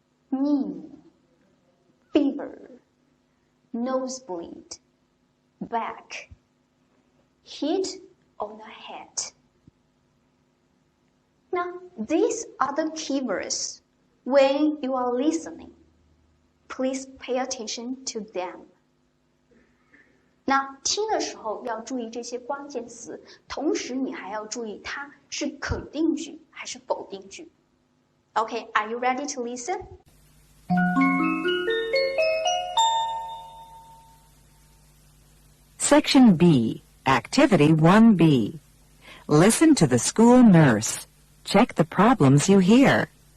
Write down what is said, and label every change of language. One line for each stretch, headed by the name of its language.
English: Knee, fever, nosebleed, back, hit on the head. Now, these are the keywords. When you are listening, please pay attention to them.
Chinese: 那听的时候要注意这些关键词，同时你还要注意它是肯定句还是否定句。
English: Okay, are you ready to listen? Section B, Activity 1B. Listen to the school nurse. Check the problems you hear.